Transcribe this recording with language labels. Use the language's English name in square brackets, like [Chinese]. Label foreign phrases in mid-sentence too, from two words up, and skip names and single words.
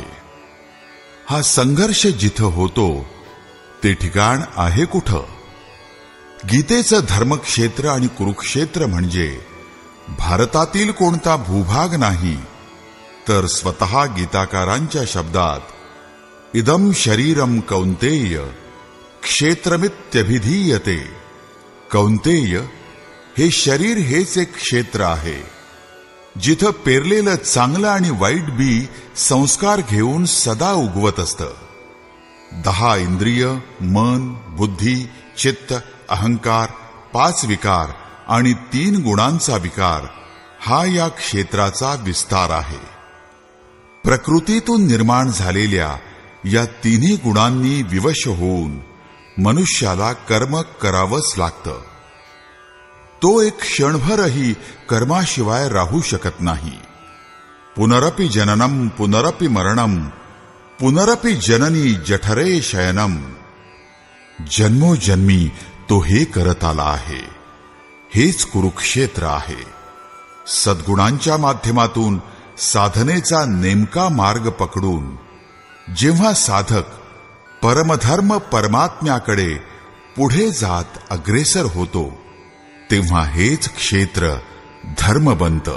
[Marathi] हा संघर्ष जिथं होतो ते ठिकाण आहे कुठं? गीतेचं धर्मक्षेत्र आणि कुरुक्षेत्र म्हणजे भारतातील कोणता भूभाग नाही, तर स्वतः गीताकारांच्या शब्दात [Sanskrit] इदम शरीरम कौंतेय क्षेत्रमित्यभिधीयते. [Marathi] कौंतेय हे शरीर हेच एक क्षेत्र आहे, जिथं पेरलेलं चांगलं आणि वाईट बी संस्कार घेऊन सदा उगवत असतं. 10 इंद्रिय, मन, बुद्धी, चित्त, अहंकार, 5 विकार आणि 3 गुणांचा विकार हा या क्षेत्राचा विस्तार आहे. प्रकृतीतून निर्माण झालेल्या या 3 गुणांनी विवश होऊन मनुष्याला कर्म करावंच लागतं. तो एक क्षणभरही कर्माशिवाय राहू शकत नाही. [Sanskrit] पुनरपि जननम पुनरपि मरणम पुनरपि जननी जठरे शयनम. [Marathi] जन्मोजन्मी तो हे करत आला आहे. हेच कुरुक्षेत्र आहे. सद्गुणांच्या माध्यमातून साधनेचा नेमका मार्ग पकडून जेव्हा साधक परमधर्म परमात्म्याकडे पुढे जात अग्रेसर होतो, तेव्हा हेच क्षेत्र धर्म बनतं.